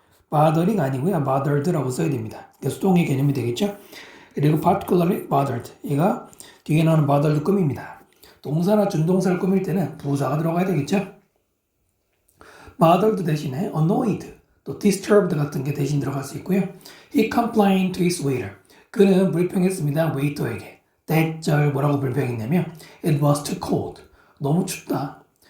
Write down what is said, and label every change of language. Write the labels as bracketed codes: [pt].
[ko] bothering 아니고요. bothered라고 써야 됩니다. 수동의 개념이 되겠죠. 그리고 particularly bothered, 얘가 뒤에 나오는 bothered 꾸밉니다. 동사나 준동사를 꾸밀 때는 부사가 들어가야 되겠죠. bothered 대신에 annoyed, 또 disturbed 같은 게 대신 들어갈 수 있고요. [en] He complained to his waiter, [ko] 그는 불평했습니다. 웨이터에게. 대절 뭐라고 불평했냐면 [en] it was too cold, [ko] 너무 춥다.